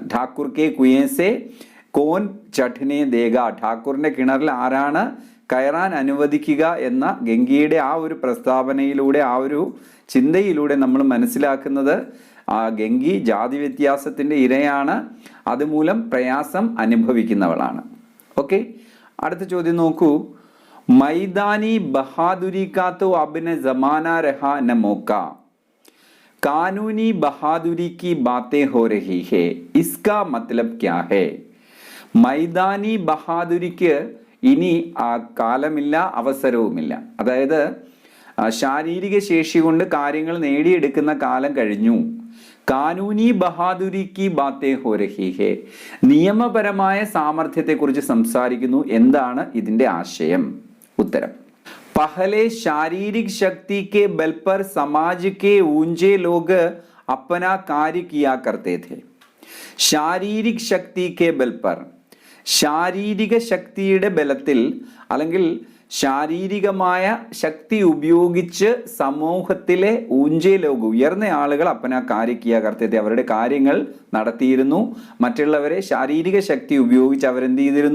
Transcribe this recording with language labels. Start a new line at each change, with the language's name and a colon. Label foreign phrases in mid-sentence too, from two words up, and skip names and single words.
Hindi: ठाकुर के कुएँ से कौन चढ़ने देगा,
Malayalam: ഠാക്കൂറിന്റെ കിണറിൽ ആരാണ് കയറാൻ അനുവദിക്കുക എന്ന ഗംഗയുടെ ആ ഒരു പ്രസ്താവനയിലൂടെ, ആ ഒരു ചിന്തയിലൂടെ നമ്മൾ മനസ്സിലാക്കുന്നത് ഗംഗി ജാതി വ്യത്യാസത്തിന്റെ ഇരയാണ്, അതുമൂലം പ്രയാസം അനുഭവിക്കുന്നവളാണ്. ഓക്കെ, അടുത്ത ചോദ്യം നോക്കൂ.
Hindi: मैदानी बहादुरी का तो अब न ज़माना रहा न मौका, कानूनी बहादुरी की बातें हो रही है, इसका मतलब क्या है?
Malayalam: മൈദാനി ബഹാദുരിക്ക് ഇനി കാലമില്ല, അവസരവുമില്ല. അതായത് ശാരീരിക ശേഷി കൊണ്ട് കാര്യങ്ങൾ നേടിയെടുക്കുന്ന കാലം കഴിഞ്ഞു.
Hindi: कानूनी बहादुरी की बातें हो रही है,
Malayalam: നിയമപരമായ സാമർഥ്യത്തെ കുറിച്ച് സംസാരിക്കുന്നു. എന്താണ് ഇതിന്റെ ആശയം? ഉത്തരം.
Hindi: पहले शारीरिक शक्ति के बल पर समाज के ऊंचे लोग अपना कार्य किया करते थे. शारीरिक शक्ति के बल पर,
Malayalam: ശാരീരിക ശക്തിയുടെ ബലത്തിൽ അല്ലെങ്കിൽ ശാരീരികമായ ശക്തി ഉപയോഗിച്ച് സമൂഹത്തിലെ
Hindi: ऊँचे लोग
Malayalam: ഉയർന്ന ആളുകൾ
Hindi: अपना कार्य किया करते थे
Malayalam: അവരുടെ കാര്യങ്ങൾ നടത്തിയിരുന്നു. മറ്റുള്ളവരെ ശാരീരിക ശക്തി ഉപയോഗിച്ച് അവരെന്ത് ചെയ്തിരുന്നു?